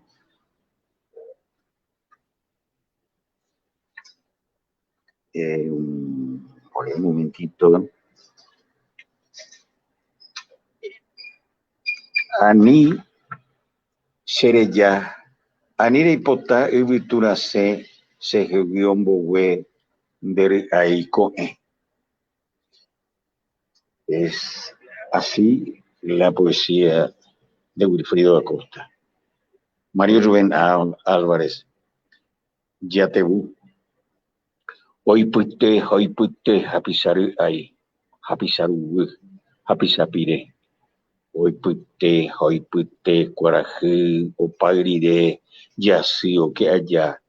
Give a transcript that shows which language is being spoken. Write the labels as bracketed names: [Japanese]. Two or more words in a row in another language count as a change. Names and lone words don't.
[Spanish] Un momentito. [Guarani] Ani chereja, ani reipota yvyturasẽ chehegui ombogue ndery'ái ko'ẽ. [Spanish] Es así la poesía de Wilfrido Acosta. Mario Rubén Álvarez, [Guarani] Yatevu. Oipyte hapichary'ái, hapicharuguy, hapichapire. Oipyte kuarahy opáy rire jasy oke aja.